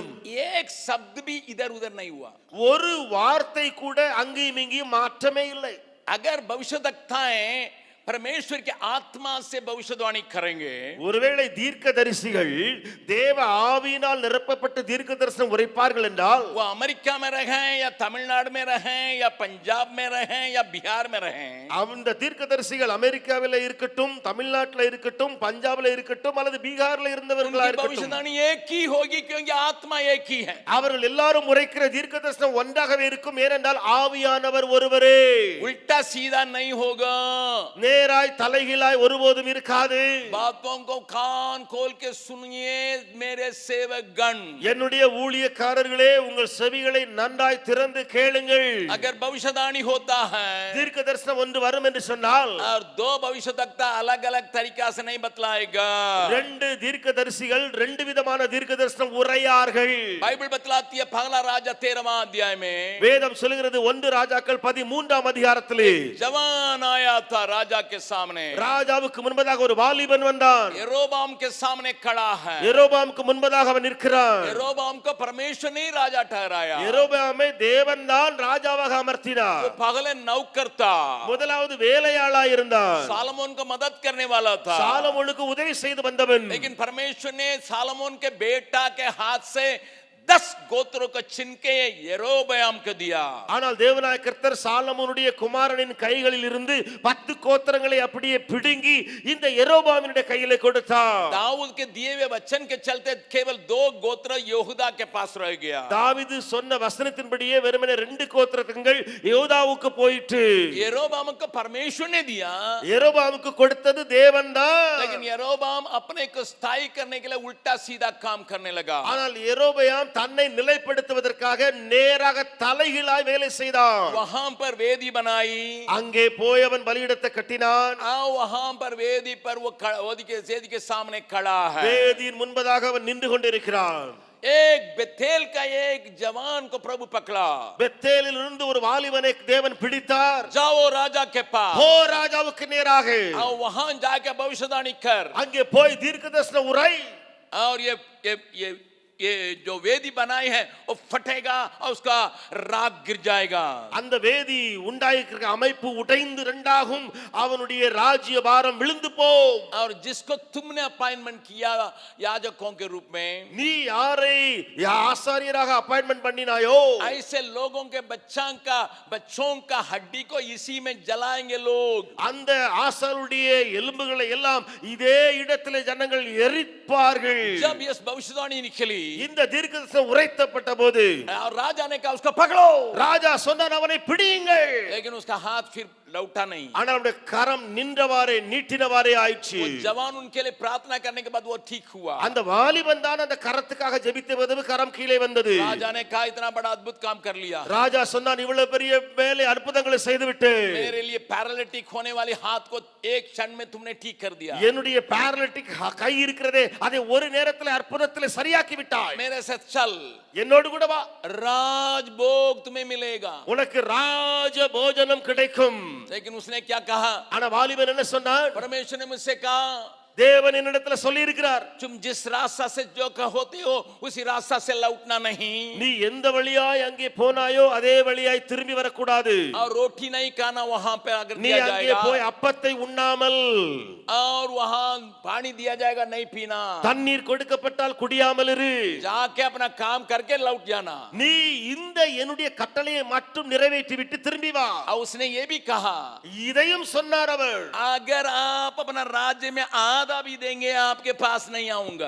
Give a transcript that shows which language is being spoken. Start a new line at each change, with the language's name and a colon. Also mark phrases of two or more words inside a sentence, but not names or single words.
Hindi: एक शब्द भी इधर उधर नहीं हुआ.
Tamil: ஒரு வார்த்தை கூட அங்கேயும் இங்கேயும் மாற்றமே இல்லை.
Hindi: अगर भविष्यद्वक्ताएं परमेश्वर के आत्मा से भविष्यवाणी करेंगे,
Tamil: ஒருவேளை தீர்க்கதரிசிகள் தேவ ஆவியினால் நிரப்பப்பட்ட தீர்க்க தரிசனம் உரைப்பார்கள் என்றால்
Hindi: वो अमेरिका में रहें या तमिलनाडु में रहें या पंजाब में रहें या बिहार में रहें,
Tamil: அந்த தீர்க்கதரிசிகள் அமெரிக்காவில் இருக்கட்டும், தமிழ்நாட்டில் இருக்கட்டும், பஞ்சாப்ல இருக்கட்டும் அல்லது பீகார்ல இருந்தவர்களா
Hindi: उनकी
Tamil: இருக்கட்டும்,
Hindi: भविष्यवाणी एक ही होगी क्योंकि आत्मा एक ही है.
Tamil: அவர்கள் எல்லாரும் உரைக்கிற தீர்க்க தரிசனம் ஒன்றாகவே இருக்கும். ஏனென்றால் ஆவியானவர் ஒருவரே.
Hindi: उल्टा सीधा नहीं होगा.
Tamil: நேராய் தலைகீழாய் ஒருபோதும் இருக்காது.
Hindi: बातों को कान खोल के सुनिए मेरे सेवक गण.
Tamil: என்னுடைய ஊழியக்காரர்களே, உங்கள் செவிகளை நன்றாய் திறந்து கேளுங்கள்.
Hindi: अगर भविष्यवाणी होता है
Tamil: தீர்க்க தரிசனம் ஒன்று வரும் என்று சொன்னால்
Hindi: और दो भविष्यद्वक्ता अलग अलग तरीका से नहीं बतलाएगा.
Tamil: ரெண்டு தீர்க்கதரிசிகள் ரெண்டு விதமான தீர்க்க தரிசனம் உரையார்கள்.
Hindi: बाइबल बतलाती है पहला राजा 13वां अध्याय में
Tamil: வேதம் சொல்கிறது 1 ராஜாக்கள் 13ஆம் அதிகாரத்திலே
Hindi: जवान आया था राजा के सामने.
Tamil: ராஜாவுக்கு முன்பதாக ஒரு வாலிபன் வந்தான்.
Hindi: यरोबाम के सामने खड़ा है.
Tamil: யெரோபாமுக்கு முன்பதாக அவன் நிற்கிறான்.
Hindi: यरोबाम को परमेश्वर ने राजा ठहराया.
Tamil: யெரோபாமை தேவன்தான் ராஜாவாக
Hindi: वो
Tamil: அமர்த்தினார்.
Hindi: पहले नौकर था.
Tamil: முதலாவது வேலையாளாய் இருந்தான்.
Hindi: सालमोन को मदद करने वाला था.
Tamil: சாலமோனுக்கு உதவி செய்து வந்தவன்.
Hindi: लेकिन परमेश्वर ने सालमोन के बेटा के हाथ से 10 गोत्रों को छीन के यरोबयाम को दिया.
Tamil: ஆனால் தேவனாய கர்த்தர் சாலமோனுடைய குமாரனின் கைகளில் இருந்து 10 கோத்திரங்களை அப்படியே பிடுங்கி இந்த யெரோபாமினுடைய கையிலே கொடுத்தார்.
Hindi: दाऊद के दिए हुए वचन के चलते केवल 2 गोत्र यहूदा के पास रह गया.
Tamil: தாவீது சொன்ன வசனத்தின்படியே வெறுமனே 2 கோத்திரங்கள் யோதாவுக்கு போயிற்று.
Hindi: यरोबाम को परमेश्वर ने दिया.
Tamil: யெரோபாமுக்கு கொடுத்தது தேவன்தான்.
Hindi: लेकिन यरोबाम अपने को स्थायी करने के लिए उल्टा सीधा काम करने लगा.
Tamil: ஆனால் யெரோபயாம் தன்னை நிலைப்படுத்துவதற்காக நேராக தலைகீழாய் வேலை செய்தான்.
Hindi: वहां पर वेदी बनाई.
Tamil: அங்கே போய் அவன் பலியிடத்தை கட்டினான்.
Hindi: वहां पर वेदी पर वो वेदी के सामने खड़ा है.
Tamil: வேதியின் முன்பதாக அவன் நின்று கொண்டிருக்கிறான்.
Hindi: एक बेथेल का एक जवान को प्रभु पकड़ा.
Tamil: பெத்தேலில் இருந்து ஒரு வாலிபனை தேவன் பிடித்தார்.
Hindi: जाओ राजा के पास.
Tamil: போ ராஜாவுக்கு நேராக.
Hindi: और वहां जाके भविष्यवाणी कर.
Tamil: அங்கே போய் தீர்க்கதரிசன உரை.
Hindi: और ये जो वेदी बनाई है वो फटेगा और उसका राग गिर जाएगा.
Tamil: அந்த வேதி உண்டாயிருக்கிற அமைப்பு உடைந்து இரண்டாகும். அவனுடைய ராஜ்ய பாரம் விழுந்து போம்.
Hindi: और जिसको तुमने अपॉइंटमेंट किया याजकों के रूप में,
Tamil: நீ யாரை ஆசாரியராக அப்பாயின்ட்மென்ட் பண்ணினாயோ
Hindi: ऐसे लोगों के बच्चों का हड्डी को इसी में जलाएंगे लोग.
Tamil: அந்த ஆசாரியருடைய எலும்புகளை எல்லாம் இதே இடத்திலே ஜனங்கள் எரிப்பார்கள்.
Hindi: जब ये भविष्यवाणी निकली
Tamil: இந்த தீர்க்கதரிசனம் உரைத்தப்பட்ட போது
Hindi: और राजा ने कहा उसको पकड़ो.
Tamil: ராஜா சொன்னான் அவனை பிடியுங்கள்.
Hindi: लेकिन उसका हाथ फिर लौटा नहीं.
Tamil: ஆனால் அவருடைய கரம் நின்றவாறே நீட்டினவாறே ஆயிற்று.
Hindi: वो जवान उनके लिए प्रार्थना करने के बाद वो ठीक हुआ.
Tamil: அந்த வாலிபன் தான் அந்த கரத்துக்காக ஜெபித்த போது கரம் கீழே வந்தது.
Hindi: राजा ने कहा इतना बड़ा अद्भुत काम कर लिया.
Tamil: ராஜா சொன்னான் இவ்வளவு பெரிய வேலை அற்புதங்களை செய்துவிட்டு
Hindi: मेरे लिए पैरालिटिक होने वाले हाथ को एक क्षण में तुमने ठीक कर दिया.
Tamil: என்னுடைய पैरालिटिक கை இருக்கிறதே அதை ஒரு நேரத்தில் அற்புதத்தில் சரியாக்கி விட்டாய்.
Hindi: मेरे साथ चल.
Tamil: என்னோடு கூட வா.
Hindi: राज भोग तुम्हें मिलेगा.
Tamil: உனக்கு ராஜ போஜனம் கிடைக்கும்.
Hindi: लेकिन उसने क्या कहा?
Tamil: ஆனா வாலிபன் என்ன சொன்னான்?
Hindi: परमेश्वर ने मुझसे कहा
Tamil: தேவன் என்னிடத்துல சொல்லி இருக்கிறார்,
Hindi: तुम जिस रास्ता से जो होते हो उसी रास्ता से लौटना नहीं,
Tamil: நீ எந்த வழியாய் அங்கே போனாயோ அதே வழியாய் திரும்பி வரக்கூடாது.
Hindi: और रोटी नहीं खाना वहां पे अगर
Tamil: நீ
Hindi: दिया
Tamil: அங்கே
Hindi: जाएगा,
Tamil: போய் அப்பத்தை உண்ணாமல்,
Hindi: और वहां पानी दिया जाएगा नहीं पीना,
Tamil: தண்ணீர் கொடுக்கப்பட்டால் குடியாமல் இரு.
Hindi: जाके अपना काम करके लौट जाना.
Tamil: நீ இந்த என்னுடைய கட்டளையை மட்டும் நிறைவேற்றி விட்டு திரும்பி வா.
Hindi: और उसने ये भी कहा,
Tamil: இதையும் சொன்னார் அவர்,
Hindi: अगर आप अपना राज्य में आधा भी देंगे आपके पास नहीं आऊंगा.